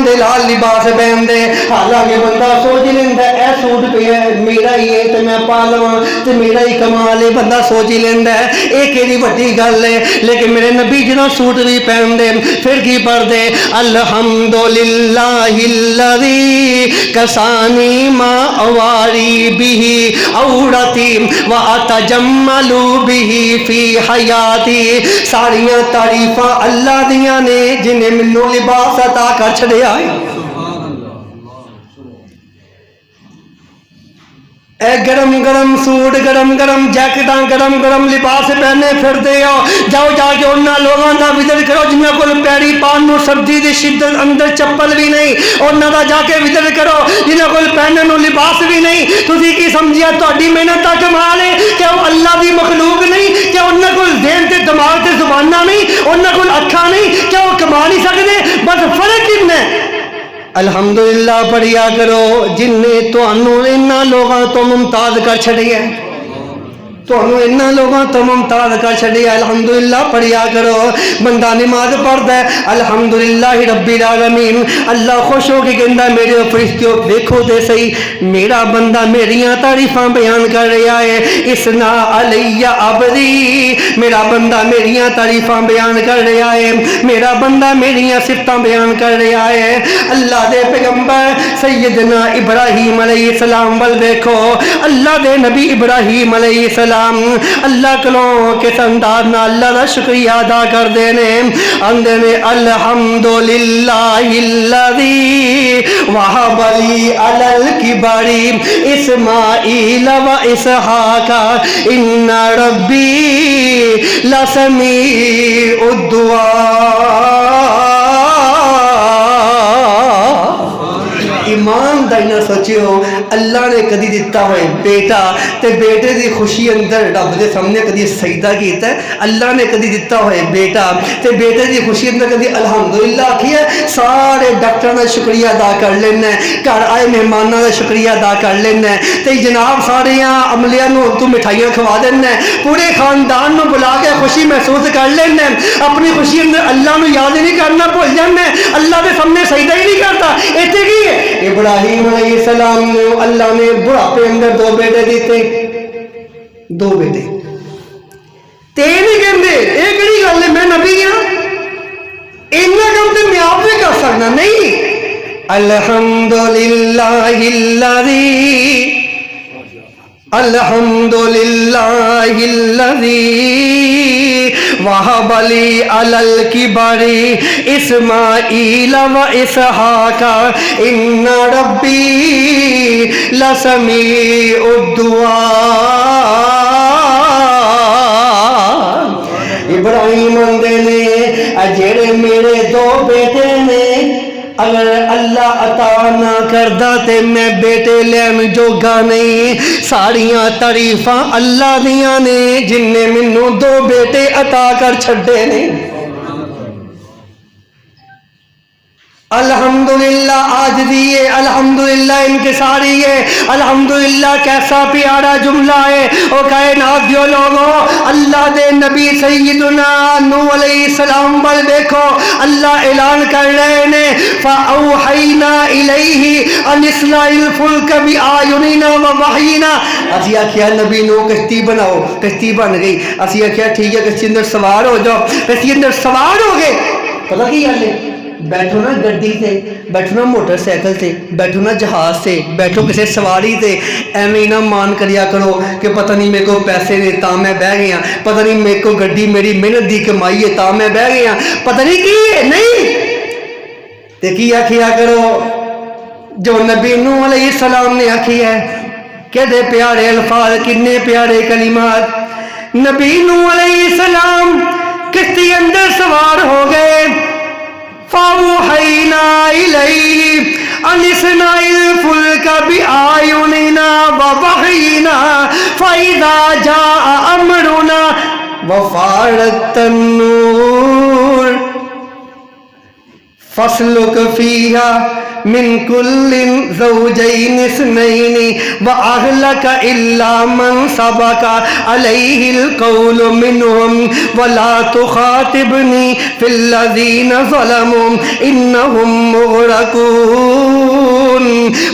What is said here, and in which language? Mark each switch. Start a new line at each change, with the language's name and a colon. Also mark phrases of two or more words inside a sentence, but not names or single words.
Punjabi: دے لال لباس پہن دے حالانکہ بندہ سوچ لیندے اے سوٹ پہ ہے میرا ہی ہے تو میں پا لواں تو میرا ہی کمال ہے بندہ سوچ ہی لیندے ایک ایڈی بڑی گل ہے لیکن میرے نبی جنہاں سوٹ بھی پہن دے پھر کی پڑھ دے
Arabic: الحمدللہ الذی کسانی ما اواری به عورتی واتجمل به فی حیاتی.
Punjabi: ساریاں تعریفاں اللہ دیاں نے جنہیں منو لباس عطا کر چھڑیا ہے. اے گرم گرم سوٹ گرم گرم جیکٹاں گرم گرم لباس پہنے پھر دے ہو. جاؤ جا کے انہاں لوگاں دا وزٹ کرو جنہاں کول پیری پان نو سردی دی شدت اندر چپل بھی نہیں. انہاں دا جا کے وزٹ کرو جنہاں کول پہننے نو لباس بھی نہیں. تسی کی سمجھیا تہاڈی محنت دا کمال ہے کہ وہ اللہ دی مخلوق نہیں؟ کہ انہاں کول ذہن تے دماغ تے زباناں نہیں؟ انہاں کول اکھاں نہیں؟ کہ وہ کما نہیں سکدے؟ بس فرق کتنا ہے. الحمدللہ پڑھیا کرو جن نے تانوں انہاں لوگاں تو ممتاز کر چھڑیا ہے. تانوں انہاں لوگاں تو ممتاز کر چھڑیا. الحمدللہ پڑھیا کرو. بندہ نماز پڑھدا ہے
Arabic: الحمدللہ رب العالمین.
Punjabi: اللہ خوش ہو کے کہندا میرے فرشتوں دیکھو تے صحیح میرا بندہ میریاں تعریفاں بیان کر رہا ہے.
Arabic: اسنا علی عبدی.
Punjabi: میرا بندہ میریاں تعریفاں بیان کر رہا ہے. میرا بندہ میریاں صفتاں بیان کر رہا ہے. اللہ دے پیغمبر سیدنا ابراہیم
Arabic: علیہ السلام
Punjabi: ول دیکھو. اللہ دے نبی ابراہیم
Arabic: علیہ السلام
Punjabi: اللہ کلوں کس انداز نہ اللہ دا شکریہ ادا کر دینے. اندے نے
Arabic: الحمدللہ الذی وہب لی علی الکبر اسماعیل و اسحاق ان ربی لسمیع الدعاء.
Punjabi: ایمان دائنا سوچیو اللہ نے کدی دیتا ہوئے بیٹا تے بیٹے دی خوشی اندر رب دے سامنے کدی سجدہ کیتا ہے؟ اللہ نے کدی دیتا ہوئے بیٹا تے بیٹے دی خوشی اندر کدی الحمدللہ آکھی ہے؟ سارے ڈاکٹر دا شکریہ ادا کر لینا ہے. گھر آئے مہمانوں دا شکریہ ادا کر لینا ہے. تے جناب سارے عملیاں نو تو مٹھائیاں کھوا دینا ہے. پورے خاندان نو بلا کے خوشی محسوس کر لینا ہے. اپنی خوشی اندر اللہ نو یاد ہی نہیں کرنا بھول جانا ہے. اللہ دے سامنے سجدہ ہی نہیں کرتا. ایتھے کی ہے ابراہیم
Arabic: علیہ السلام
Punjabi: نے اللہ نے بڑھاپے اندر دو بیٹے دیتے. دو بیٹے تے نہیں کہندے اے کیڑی گل ہے میں نبی ہاں اینا کم تے میں آپ بھی کر سکنا نہیں.
Arabic: الحمدللہ الذی الحمدللہ الذی وہب لی علی الکبر اسماعیل و اسحاق ان ربی لسمیع الدعاء.
Punjabi: ابراہیم آندے نے جڑے میرے دو بیٹے نے اگر اللہ عطا نہ کردا تے میں بیٹے لین جوگا نہیں. ساریاں تعریفاں اللہ دیاں نے جن نے منو دو بیٹے عطا کر چھڑے نے. الحمدللہ آج دیئے الحمدللہ انکساری ہے. الحمدللہ کیسا پیارا جملہ ہے. او کائنات دیو لوگوں اللہ دے نبی سیدنا نوح
Arabic: علیہ السلام
Punjabi: بل دیکھو اللہ اعلان کر رہے نے
Arabic: فَأَوْحَيْنَا إِلَيْهِ أَنِ اصْنَعِ الْفُلْكَ بِأَعْيُنِنَا وَوَحْيِنَا.
Punjabi: اسی آکھیا نبی نو کشتی بناؤ. کشتی بن گئی. اسی آکھیا ٹھیک ہے کشتی اندر سوار ہو جاؤ. کشتی اندر سوار ہو گئے. پتہ کی گل ہے بیٹھو نا گڈی تے بیٹھو نا موٹر سائیکل تے بیٹھو نا جہاز تے بیٹھو کسی سواری تے ایویں نہ مان کریا کرو کہ پتہ نہیں میرے کو پیسے نے تا میں بہ گیا. پتہ نہیں میرے کو گڈی میری محنت دی کمائی ہے تا میں بہ گیا. پتہ نہیں کی ہے نہیں تے کی آکھیا کرو جو نبی نوح
Arabic: علیہ السلام
Punjabi: نے آکھی ہے. کہڑے پیارے الفاظ کتنے پیارے کلمات. نبی نوح
Arabic: علیہ السلام
Punjabi: کشتی اندر سوار ہو گئے.
Arabic: فَأَوْحَيْنَا إِلَيْهِ أَنِ اصْنَعِ الْفُلْكَ بِأَعْيُنِنَا وَوَحْيِنَا فَإِذَا جَاءَ أَمْرُنَا وَفَارَتِ النُّورُ فَاسْلُكْ فِيهَا من كل زوجين اثنين وأهلك إلا من سبق عليه القول منهم ولا تخاطبني في الذين ظلموا إنهم مغرقون.